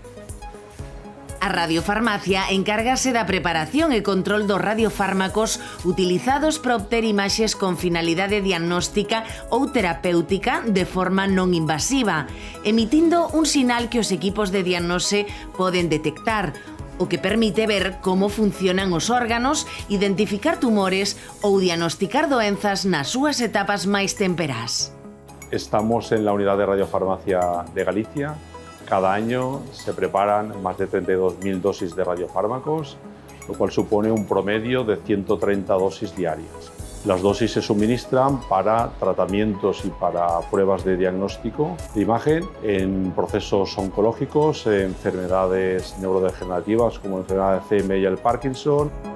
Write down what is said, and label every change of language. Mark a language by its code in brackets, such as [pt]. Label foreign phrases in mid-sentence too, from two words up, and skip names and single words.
[gl] A radiofarmacia encárgase da preparación e control dos radiofármacos utilizados para obter imaxes con finalidade diagnóstica ou terapéutica de forma non invasiva, emitindo un sinal que os equipos de diagnose poden detectar, o que permite ver como funcionan os órganos, identificar tumores ou diagnosticar doenzas nas súas etapas máis temperás. [es] Estamos en la unidad de radiofarmacia de Galicia. Cada año se preparan más de 32.000 dosis de radiofármacos, lo cual supone un promedio de 130 dosis diarias. Las dosis se suministran para tratamientos y para pruebas de diagnóstico de imagen en procesos oncológicos, enfermedades neurodegenerativas como la enfermedad de CM y el Parkinson.